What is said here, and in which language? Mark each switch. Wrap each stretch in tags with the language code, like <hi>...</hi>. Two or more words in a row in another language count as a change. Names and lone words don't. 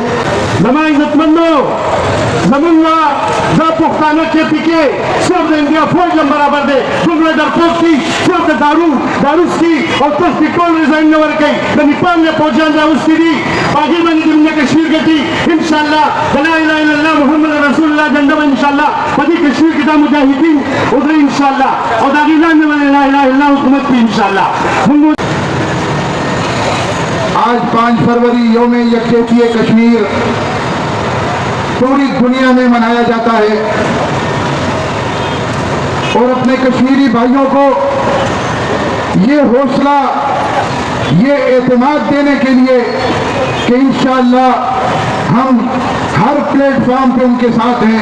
<ps>زما عزتمندو زمونږ دا پښتانه چې پکې صرف د انډیا فوج هم برابر دی، دومره ډرپوک دي صرف د داروس دي او تاسو دې ټول ریزاین نه ورکوي، د نیپال نه فوجیان راوستي دي، په هغې باندې د مونږ کشمیر ګټي انشاءالله د</ps> <ar>لا اله الا الله محمد رسول الله</ar> <ps>جنډه به انشاءالله په دې کشمیر کې دا مجاهدین ودرې انشاءالله او د هغې لاندې باندې</ps> <ar>لا اله الا الله</ar> <ps>حکومت کوي انشاءالله۔</ps> <ur>آج 5 فروری یوم یکجہتی کشمیر پوری دنیا میں منایا جاتا ہے اور اپنے کشمیری بھائیوں کو یہ حوصلہ یہ اعتماد دینے کے لیے کہ انشاءاللہ ہم ہر پلیٹ فارم پہ ان کے ساتھ ہیں۔</ur>